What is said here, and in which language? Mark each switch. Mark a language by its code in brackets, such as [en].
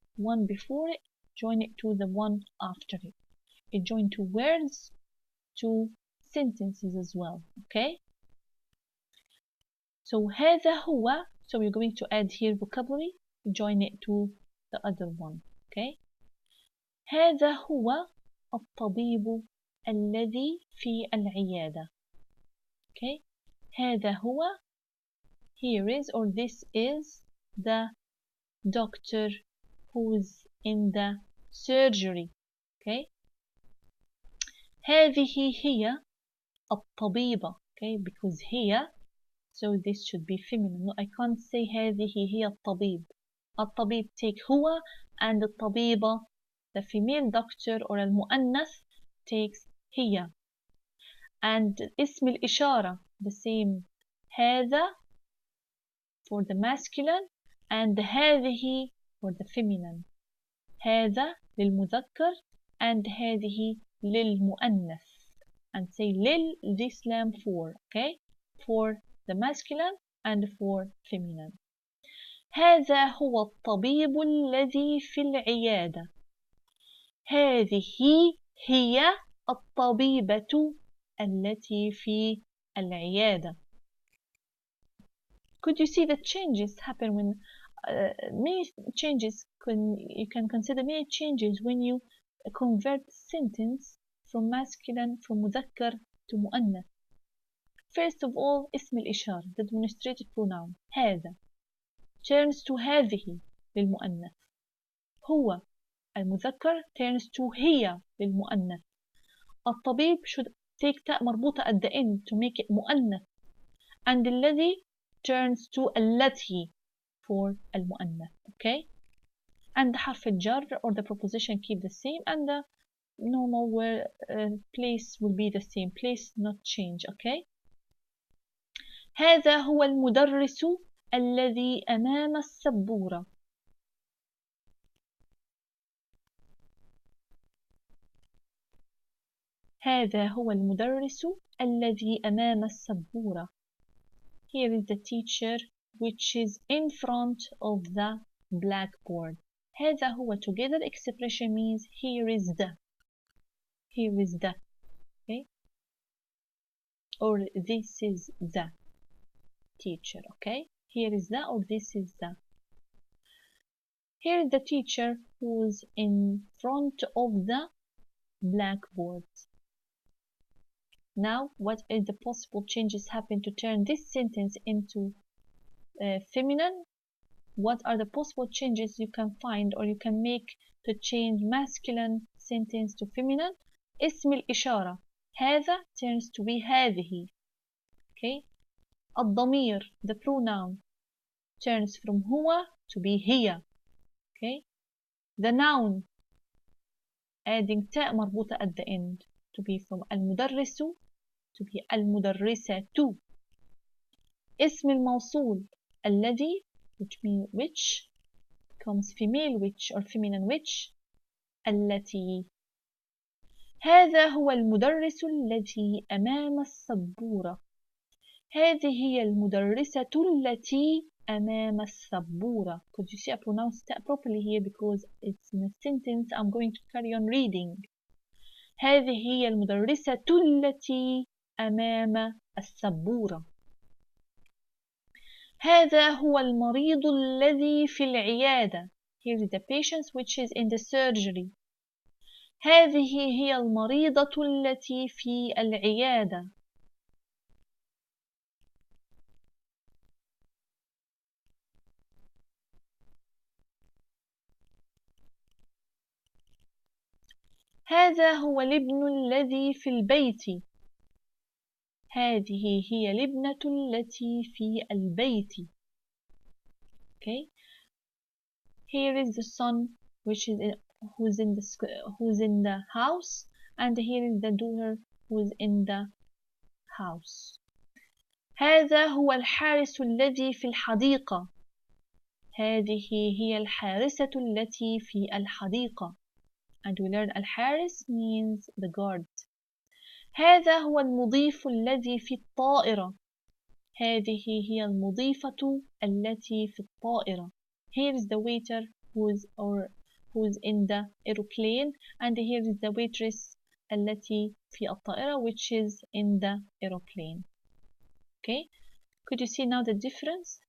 [en] One before it, join it to the one after it. It joins two words to sentences as well. Okay? So [ar] هذا هو, [en] so we're going to add here vocabulary, join it to the other one. Okay? [ar] هذا هو الطبيب الذي في العيادة. [en] Okay? [ar] هذا هو, [en] here is or this is the doctor who's in the surgery. Okay? [ar] هذه هي الطبيبة. Okay? [en] Because here, so this should be feminine. No, I can't say [ar] هذه هي الطبيب. [en] الطبيب take هو and الطبيبة, the female doctor or المؤنث takes هي. And [ar] اسم الإشارة [en] the same. هذا for the masculine and هذه for the feminine. [ar] هذا للمذكر and هذه للمؤنث. [en] And say لل, this lamb for, okay? For the masculine and for feminine. [ar] هذا هو الطبيب الذي في العيادة. هذه هي الطبيبة التي في العيادة. [en] Could you see the changes happen when many changes you can consider many changes when you convert sentence from masculine from مذكر to مؤنث. First of all [ar] اسم الإشارة [en] the demonstrative pronoun هذا turns to [ar] هذه للمؤنث. هو المذكر [en] turns to [ar] هي للمؤنث. [en] الطبيب should take [ar] تاء مربوطة [en] at the end to make it مؤنث. And الذي turns to التي for المؤنث. Okay? And [ar] حرف الجر [en] or the preposition keep the same and the normal word, place will be the same. Place not change. Okay? [ar] هذا هو المدرس الذي أمام السبورة. هذا هو المدرس الذي أمام السبورة. [en] Here is the teacher which is in front of the blackboard. [ar] هذا هو [en] together expression means here is the. Here is the. Okay? Or this is the teacher. Okay? Here is the or this is the. Here is the teacher who's in front of the blackboard. Now, what is the possible changes happen to turn this sentence into feminine? What are the possible changes you can find or you can make to change masculine sentence to feminine? [ar] اسم الإشارة هذا [en] turns to be [ar] هذه. [en] Okay? الضمير the pronoun turns from هو to be هي. Okay? The noun adding [ar] تاء مربوطة [en] at the end to be from المدرس to be المدرسة. [ar] اسم الموصول الذي [en] which means which becomes female which or feminine which التي. [ar] هذا هو المدرس الذي أمام السبورة. هذه هي المدرسة التي أمام السبورة. [en] Could you see I pronounced that properly here because it's in a sentence I'm going to carry on reading. [ar] هذه هي المدرسة التي أمام السبورة. هذا هو المريض الذي في العيادة. [en] Here is the patient which is in the surgery. [ar] هذه هي المريضة التي في العيادة. هذا هو الابن الذي في البيت. هذه هي الابنة التي في البيت. [en] Okay. Here is the son which is who's in the house, and here is the daughter who's in the house. [ar] هذا هو الحارس الذي في الحديقة. هذه هي الحارسة التي في الحديقة. [en] And we learn الحارس means the guard. [ar] هذا هو المضيف الذي في الطائرة. هذه هي المضيفة التي في الطائرة. [en] Here is the waiter who's in the aeroplane, and here is the waitress [ar] التي في الطائرة [en] which is in the aeroplane. Okay, could you see now the difference?